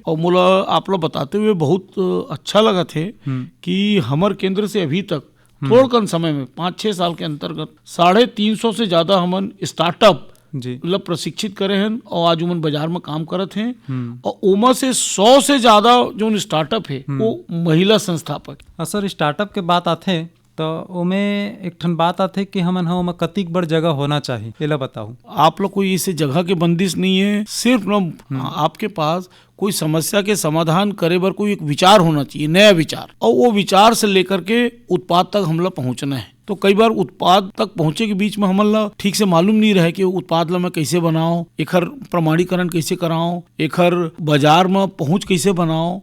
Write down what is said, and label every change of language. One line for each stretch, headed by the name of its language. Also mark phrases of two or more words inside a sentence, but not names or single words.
Chhattisgarhi: और मोला आप लोग बताते हुए बहुत अच्छा लगा थे कि हमारे केंद्र से अभी तक थोड़ कम समय में 5-6 साल के अंतर्गत 350 से ज्यादा हमन स्टार्टअप मतलब प्रशिक्षित करे हैं और आज उमन बाजार में काम करत हैं। और उमा से 100 से ज्यादा जो स्टार्टअप है वो महिला संस्थापक। सर स्टार्टअप के बात आथे तो ओमे एक ठन बात आथे कि हमन हा ओमा कतिक बड़ जगह होना चाहिए, एला बताऊं। आप लोग कोई इसे जगह के बंदिश नहीं है, सिर्फ न आपके पास कोई समस्या के समाधान करे बर कोई एक विचार होना चाहिए, नया विचार, और वो विचार से लेकर के उत्पाद तक हमला पहुंचना है। तो कई बार उत्पाद तक पहुंचे के बीच में हमला ठीक से मालूम नहीं रहे कि उत्पाद ला मैं कैसे बनाऊं, एकर प्रमाणीकरण कैसे कराऊं, एकर बाजार में पहुंच कैसे बनाऊं।